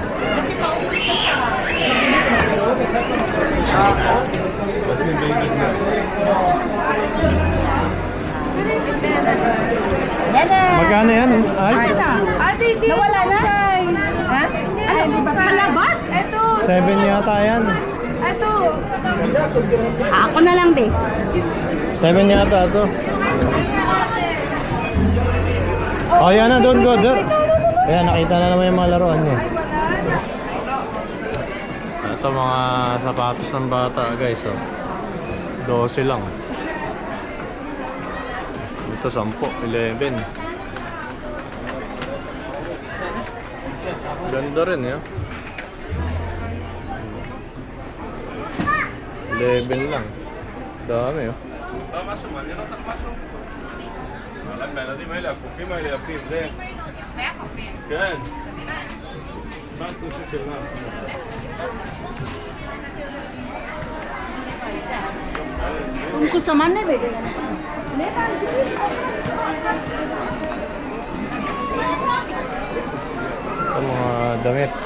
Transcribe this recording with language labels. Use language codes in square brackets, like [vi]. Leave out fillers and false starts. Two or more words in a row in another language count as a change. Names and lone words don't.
[tl] Magkano yan? Ay? Ate, hindi. Nawala na. Ha? Ay, hindi ba kalabas? Ito. 7 yata yan. Ito. Ako na lang, be. 7 yata to. Oh, yan na, [en] don't go there. [tl] Ayan, nakita na naman yung mga laruan niya. Ito mga sapatos ng bata guys oh. 12 lang. Ito 10, 11. Ganda rin yun. 11 lang. Dami oh. [he] מהילדים האלה, הקופים האלה יפים, זה... כן. 19 שקל נע. [hi] उनको सामान नहीं भेजेगा [tl] Ito mga damit.